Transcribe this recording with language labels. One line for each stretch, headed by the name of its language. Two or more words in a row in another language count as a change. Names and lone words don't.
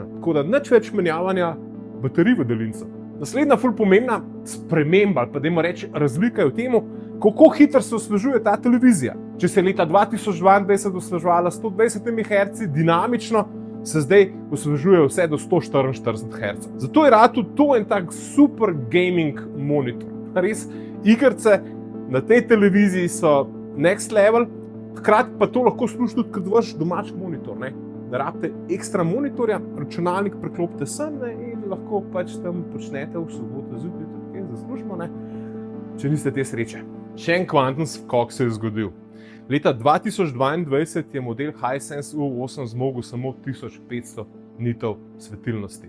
Slovenian: Tako da nič več menjavanja baterij v daljincu. Naslednja ful pomembna sprememba, ali pa dajmo reči razlika je v tem, kako hitro se osvežuje ta televizija. Če se je leta 2022 osveževala 120 Hz dinamično, se zdaj osvežuje vse do 144 Hz. Zato je rad tudi to en tak super gaming monitor. Res, igrice na tej televiziji so
English: next level,
Slovenian: hkrati pa to lahko služi tudi kot vaš domač monitor. Ne rabite ekstra monitorja, računalnik preklopite sem in lahko pač tam počnete v soboto zjutraj tudi kaj za službo, če niste te sreče. Še en kvanten skok se je zgodil. Leta 2022 je model Hisense U8 zmogel samo 1500 nitov svetilnosti.